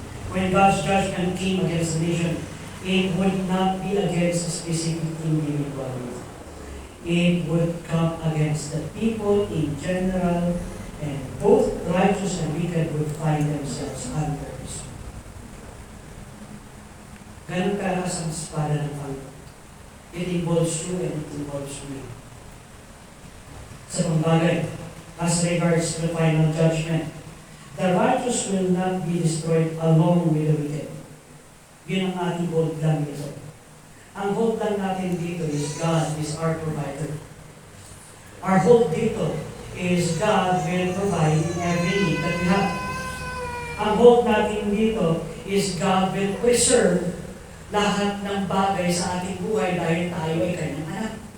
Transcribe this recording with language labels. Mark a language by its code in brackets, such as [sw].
[en] When God's judgment came against the nation, it would not be against a specific individual. It would come against the people in general, and both righteous and wicked would find themselves under His sword. [tl] Ganun kalakas ang espada ng Panginoon. [en] It involves you and it involves me. [tl] Sa pambagay, [en] as regards to the final judgment, the righteous will not be destroyed along with the wicked. [tl] Yun ang ating hold lang dito. Ang hold lang natin dito [en] is God is our provider. Our hold dito is God will provide every need that we have. [tl] Ang hold natin dito [en] is God will preserve [tl] lahat ng bagay sa ating buhay dahil tayo ay kanyang anak.